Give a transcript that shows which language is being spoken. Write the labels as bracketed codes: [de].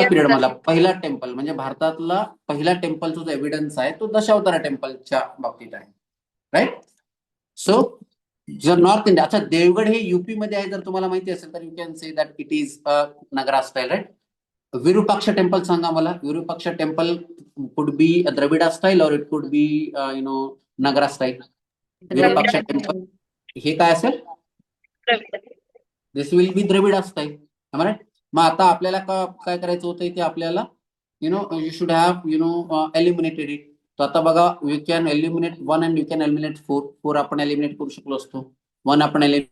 [en] Yes, period sir. [mr] मला पहिला temple म्हणजे भारतातला पहिला टेम्पलचा जो एव्हिडन्स आहे तो दशावतारा टेम्पलच्या बाबतीत आहे. राईट? सो जर नॉर्थ इंडिया, अच्छा देवगड हे युपी मध्ये आहे, जर तुम्हाला माहिती असेल तर [en] You can say that it is a Nagara style. [mr] राईट? विरूपाक्ष टेम्पल सांगा मला. [en] Virupaksha temple could be Dravida style or it could be Nagara style. [mr] विरूपाक्ष टेम्पल हे काय असेल? [en] This will be Dravida style. [mr] Right? मग आता आपल्याला काय करायचं होतं इथे आपल्याला, [en] You should have eliminated it. [mr] तर आता बघा, [en] You can eliminate 1 and you can eliminate 4. [mr] 4 आपण एलिमिनेट करू शकलो असतो. 1 आपण